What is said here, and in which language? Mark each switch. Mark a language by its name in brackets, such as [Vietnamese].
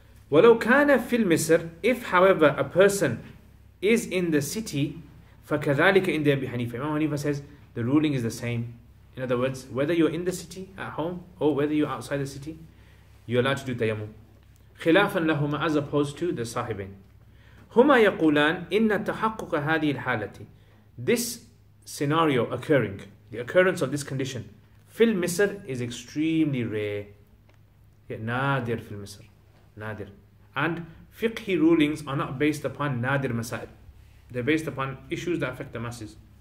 [Arabic] ولو كان في المصر, [English] if however a person is in the city, [Arabic] فكذلك عند أبي حنيفة. [English] Imam Hanifa says the ruling is the same. In other words, whether you're in the city at home or whether you're outside the city, you're allowed to do tayammum. [Arabic] خلافا لهما, [English] as opposed to the Sahibain. [Arabic] هما يقولان إن تحقق هذه الحالة. [English] This scenario occurring, the occurrence of this condition, [Arabic] في المصر [English] is extremely rare. [Arabic] نادر في المصر. Nadir. [English] And fiqhi rulings are not based upon nadir masail. They're based upon issues that affect the masses.